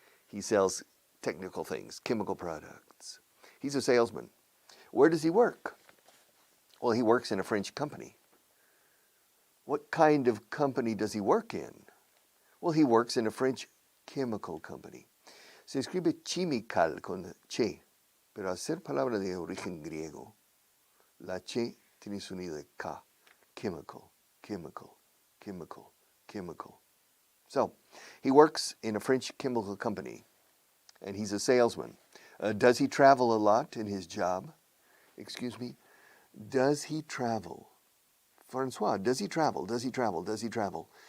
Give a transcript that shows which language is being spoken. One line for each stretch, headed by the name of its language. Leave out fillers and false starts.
English: He sells technical things, chemical products. He's a salesman. Where does he work? Well, he works in a French company. What kind of company does he work in? Well, he works in a French chemical company.
Spanish: Se escribe chimical con che, pero al ser palabra de origen griego, la che tiene sonido de ka.
English: Chemical, chemical, chemical, chemical. So, he works in a French chemical company, and he's a salesman. Does he travel a lot in his job? Excuse me? Does he travel? Francois, does he travel? Does he travel? Does he travel?